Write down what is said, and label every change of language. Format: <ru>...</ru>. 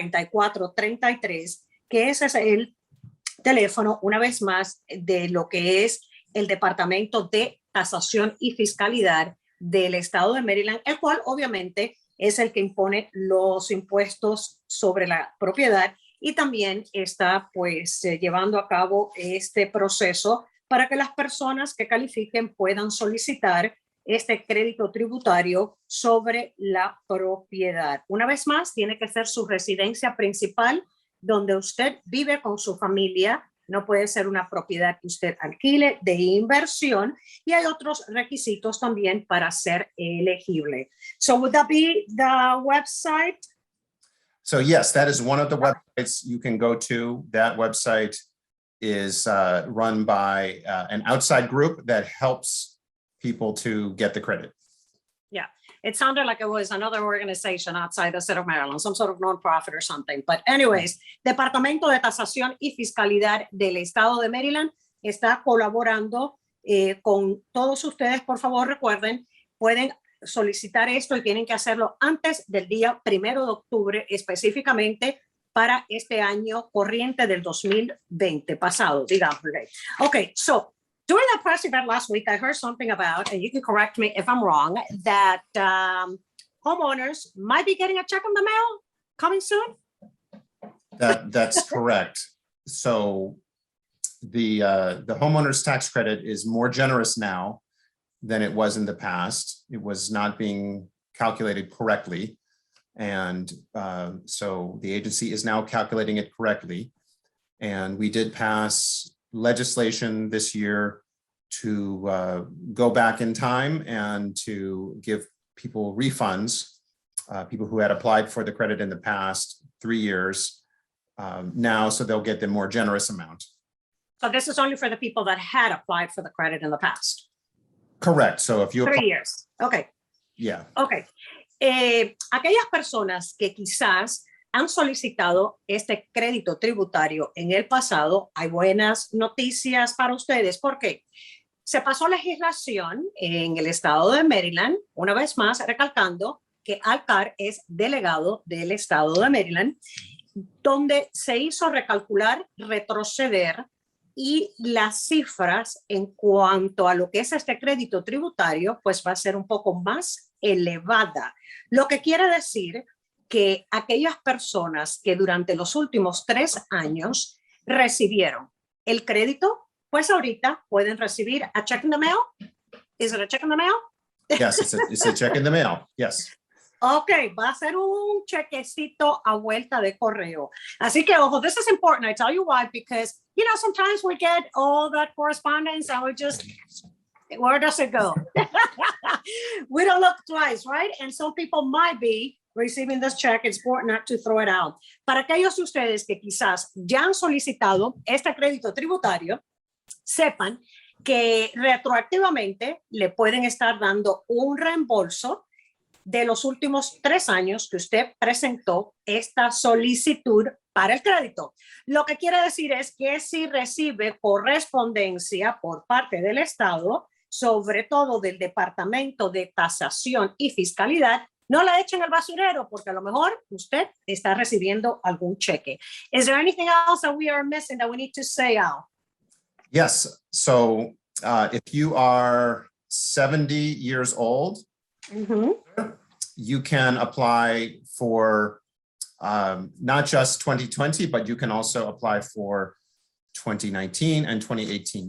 <es>410-767-4433, que ese es el teléfono, una vez más, de lo que es el Departamento de Tasación y Fiscalidad del Estado de Maryland, el cual obviamente es el que impone los impuestos sobre la propiedad y también está pues llevando a cabo este proceso para que las personas que califiquen puedan solicitar este crédito tributario sobre la propiedad. Una vez más, tiene que ser su residencia principal donde usted vive con su familia. No puede ser una propiedad que usted alquile de inversión y hay otros requisitos también para ser elegible.</es> <en>So would that be the website? So yes, that is one of the websites you can go to. That website is run by an outside group that helps people to get the credit. Yeah, it sounded like it was another organization outside the state of Maryland, some sort of nonprofit or something. But anyways,</en> <es>Departamento de Tasación y Fiscalidad del Estado de Maryland está colaborando con todos ustedes. Por favor, recuerden, pueden solicitar esto y tienen que hacerlo antes del día 1 de octubre, específicamente para este año corriente del 2020 pasado, digamos.</es> <en>Okay, so during that press event last week, I heard something about, and you can correct me if I'm wrong, that homeowners might be getting a check in the mail coming soon. That's correct. So the homeowners tax credit is more generous now than it was in the past. It was not being calculated correctly. And so the agency is now calculating it correctly. And we did pass legislation this year to go back in time and to give people refunds, people who had applied for the credit in the past 3 years now, so they'll get the more generous amount. So this is only for the people that had applied for the credit in the past. Correct. So if you 3 years. Okay. Yeah. Okay.</en> <es>Aquellas personas que quizás han solicitado este crédito tributario en el pasado, hay buenas noticias para ustedes. ¿Por qué? Se pasó legislación en el estado de Maryland, una vez más recalcando que Carr es delegado del estado de Maryland, donde se hizo recalcular, retroceder y las cifras en cuanto a lo que es este crédito tributario, pues va a ser un poco más elevada. Lo que quiere decir que aquellas personas que durante los últimos 3 años recibieron el crédito, pues ahorita pueden recibir</es> <en>a check in the mail. Is it a check in the mail? Yes, it's a check in the mail. Yes.</en> <es>Okay, va a ser un chequecito a vuelta de correo. Así que, ojo,</es> <en>this is important. I tell you why, because, you know, sometimes we get all that correspondence and we just, where does it go? We don't look twice, right? And some people might be receiving this check. It's important not to throw it out.</en> <es>Para aquellos de ustedes que quizás ya han solicitado este crédito tributario, sepan que retroactivamente le pueden estar dando un reembolso de los últimos 3 años que usted presentó esta solicitud para el crédito. Lo que quiere decir es que si recibe correspondencia por parte del Estado, sobre todo del Departamento de Tasación y Fiscalidad, no la echen al basurero porque a lo mejor usted está recibiendo algún cheque.</es> <en>Is there anything else that we are missing that we need to say, Al? Yes. So if you are 70 years old, you can apply for not just 2020, but you can also apply for 2019 and 2018.</en>